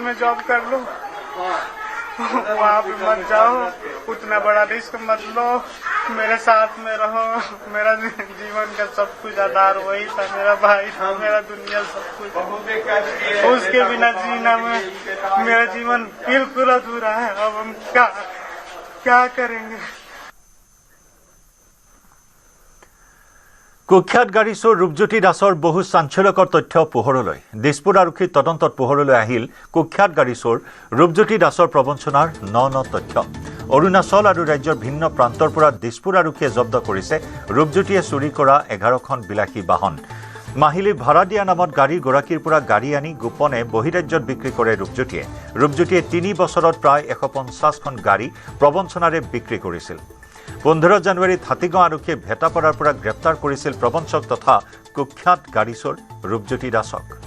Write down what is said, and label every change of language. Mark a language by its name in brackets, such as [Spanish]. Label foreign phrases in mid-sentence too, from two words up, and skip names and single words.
[Hindi] में जॉब कर लो वहाँ पे मत जाओ उतना बड़ा रिस्क मत लो मेरे साथ में रहो मेरा जीवन का सब कुछ आधार वही था मेरा भाई था मेरा दुनिया सब कुछ उसके बिना जीना में मेरा जीवन बिल्कुल अधूरा है अब हम क्या करेंगे [Assamese] কুখ্যাত গাড়ী চোৰ ৰূপজ্যোতি দাসৰ বহু চাঞ্চল্যকৰ তথ্য পোহৰলৈ দিছপুৰ আৰক্ষীৰ তদন্তত পোহৰলৈ আহিল কুখ্যাত গাড়ী চোৰ ৰূপজ্যোতি দাসৰ প্ৰবঞ্চনাৰ ন তথ্য অৰুণাচল আৰু ৰাজ্যৰ ভিন্ন প্ৰান্তৰ পৰা দিছপুৰ আৰক্ষীয়ে জব্দ কৰিছে ৰূপজ্যোতিয়ে চুৰি কৰা 11খন বিলাসী বাহন মাহিলী ভাড়া দিয়া নামত গাড়ীৰ গৰাকীৰ পৰা গাড়ী আনি গোপনে বহিৰাজ্যত বিক্ৰী কৰে ৰূপজ্যোতিয়ে 3 বছৰত প্ৰায় 150খন গাড়ী প্ৰবঞ্চনাৰে বিক্ৰী কৰিছিল 15 জানুৱাৰীত হাতীগাঁও আৰক্ষীয়ে ভেটাপাৰাৰ পৰা গ্ৰেপ্তাৰ কৰিছিল প্ৰবঞ্চক তথা কুখ্যাত গাড়ী চোৰ ৰূপজ্যোতি দাসক